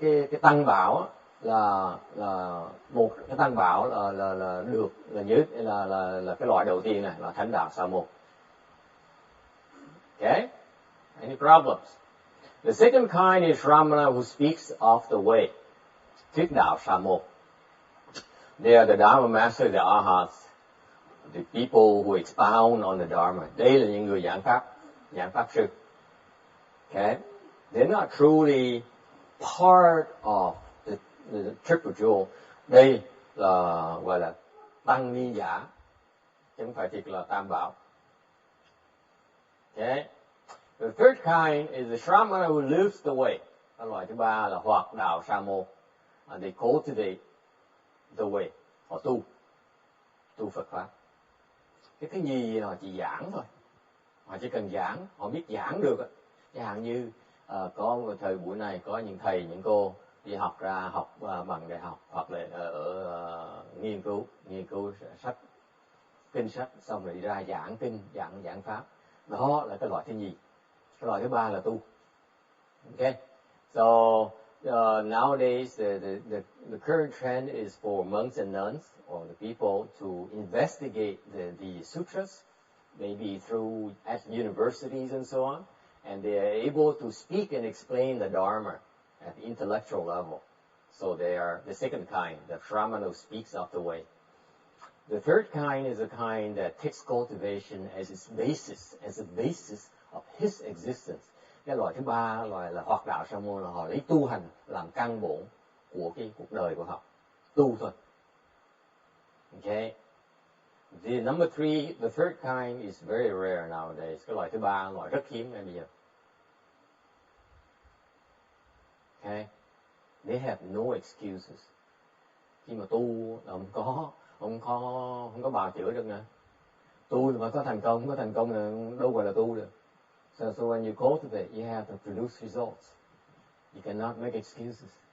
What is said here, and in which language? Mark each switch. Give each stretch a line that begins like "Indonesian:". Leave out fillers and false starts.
Vietnamese: Cái tăng bảo là một cái tăng bảo là được là nhất là cái loại đầu tiên này là thánh đạo sa môn.
English: Okay? Any problems? The second kind is Shramana who speaks of the way.
Vietnamese: Thuyết đạo sa môn.
English: They are the Dharma Master, the Arhats, the people who expound on the Dharma.
Vietnamese: Đây là những người giảng pháp sư.
English: Okay? They're not truly part of the Triple Jewel.
Vietnamese: Đây là gọi là tăng ni giả, chứ không phải thiệt là tam bảo.
English: Okay? The third kind is the Shramana who lives the way.
Vietnamese: Cái loại thứ ba là hoạt đạo sa môn.
English: And they cultivate the way.
Vietnamese: Họ tu Phật pháp. Cái gì họ chỉ giảng thôi. Họ chỉ cần giảng, họ biết giảng được. Chẳng hạn như có một thời buổi này có những thầy, những cô đi học bằng đại học hoặc là ở nghiên cứu sách, kinh sách, xong rồi đi ra giảng kinh, giảng pháp. Đó là cái loại thứ nhì. Cái loại thứ ba là tu. Okay?
English: So nowadays the current trend is for monks and nuns or the people to investigate the sutras, maybe at universities and so on, and they are able to speak and explain the Dharma at the intellectual level. So they are the second kind, the Shramana who speaks of the way. The third kind is a kind that takes cultivation as its basis, as the basis of his existence.
Vietnamese: Cái loại thứ ba, loại là hoạt đạo sa môn, là họ lấy tu hành làm căn bổn của cái cuộc đời của họ, tu thôi.
English: Okay. The number three, the third kind is very rare nowadays.
Vietnamese: Cái loại thứ ba, loại rất hiếm ngay bây giờ.
English: Okay. They have no excuses.
Vietnamese: Khi mà tu là không có bào chữa được nè. Tu là phải có thành công, không có thành công là đâu gọi là tu được.
English: So when you cultivate, you have to produce results. You cannot make excuses.